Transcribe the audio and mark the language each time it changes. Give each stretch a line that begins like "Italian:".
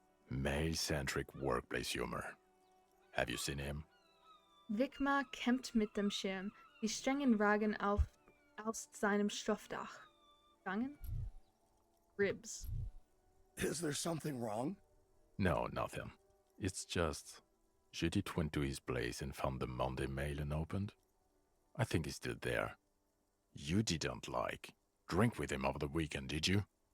English: Male-centric workplace humor. Have you seen him?
German: Wigmar kämpft mit dem Schirm. Die Strängen ragen aus seinem Stoffdach.
English: Stangen? Ribs. Is there something wrong? No, nothing. It's just... Judith went to his place and found the Monday mail unopened. I think he's still there. You didn't drink with him over the weekend, did you?